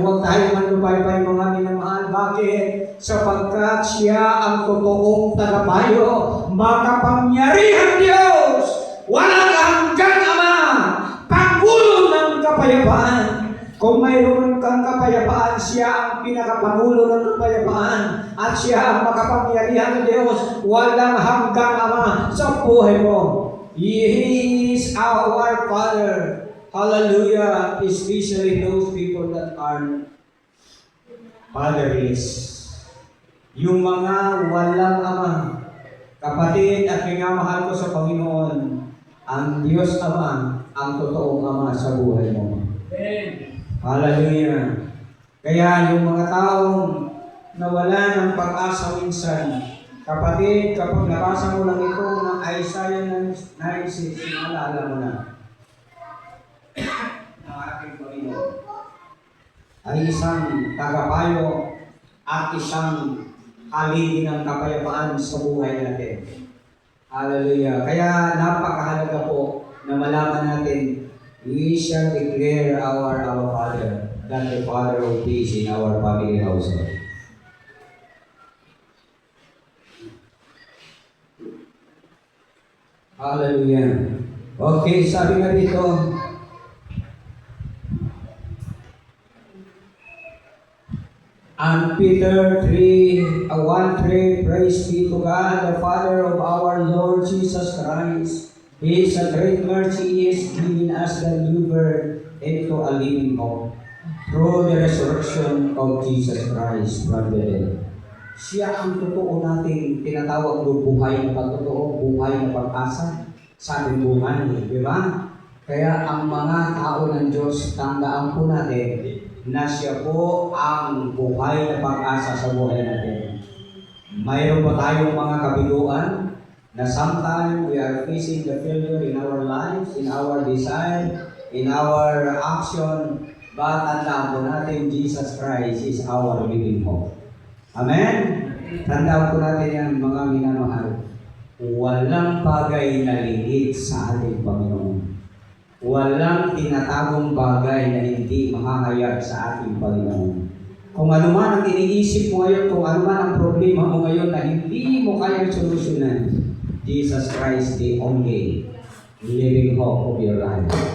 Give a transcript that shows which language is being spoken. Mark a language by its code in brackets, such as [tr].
[tl] Huwag tayong manlupaybay, mga minamahal. Bakit? Sapagkat siya ang totoong tagapayo, makapangyarihang Diyos, walang hanggang Ama, Pangulo ng kapayapaan. Kung mayroon kang kapayapaan, siya ang pinakapangulo ng kapayapaan, at siya ang makapangyarihang Diyos, walang hanggang Ama sa buhay mo. [en] He is our Father. Hallelujah! Especially those people that are fatherless. [tl] Yung mga walang ama. Kapatid at minamahal ko sa Panginoon, ang Diyos Ama, ang totoong Ama sa buhay mo. Amen. Hallelujah! Kaya yung mga taong nawala ng pag-asa minsan, kapatid, kapag nabasa mo lang ito ng Isaiah 9:6, alala mo na. Ang ating Panginoon ay isang tagapayo at isang haligi ng kapayapaan sa buhay natin. Hallelujah! Kaya napakahalaga po na malaman natin, [en] we shall declare our Father, that the Father of peace in our family household. Hallelujah! Okay, [tl] sabi nga dito, [en] and Peter 1:3, praise be to God, the Father of our Lord Jesus Christ. His great mercy is giving us the new birth into a living hope through the resurrection of Jesus Christ from the dead. [tl] Siya ang totoo nating tinatawag ng buhay na pagtotoo, buhay na pag-asa sa ating buhay, di ba? Kaya ang mga tao ng Diyos, tandaan po natin na siya po ang buhay na pag-asa sa buhay natin. Mayroon po tayong mga kabiguan na [en] sometimes we are facing the failure in our lives, in our desire, in our action, but [tl] tandaan po natin, [en] Jesus Christ is our living hope. Amen? [tl] Tandaan po natin yan, mga minamahal. Walang bagay na liit sa ating Panginoon. Walang tinatagong bagay na hindi mahahayag sa ating Panginoon. Kung ano man ang iniisip mo ngayon, kung ano man ang problema mo ngayon na hindi mo kayang solusyonan, [en] Jesus Christ the only living hope of your life.